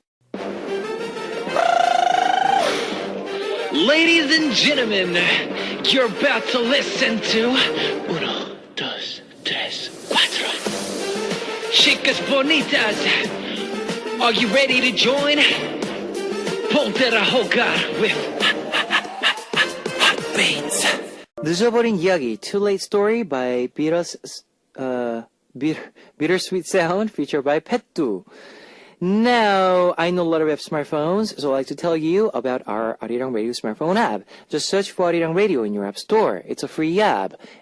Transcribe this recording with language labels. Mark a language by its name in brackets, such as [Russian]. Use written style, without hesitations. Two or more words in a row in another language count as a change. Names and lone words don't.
[English] Ladies and gentlemen, you're about to listen to Uno, Dos, Tres, Cuatro. [Spanish] Chicas bonitas, [English] are you ready to join? [Spanish] Ponte a jugar with Hotbeats. [Korean] 늦어버린 이야기, [English] Too Late Story by Bittersweet Sound, featured by Pettu. Now, I know a lot of you have smartphones, so I'd like to tell you about our Arirang Radio smartphone app. Just search for Arirang Radio in your app store. It's a free app.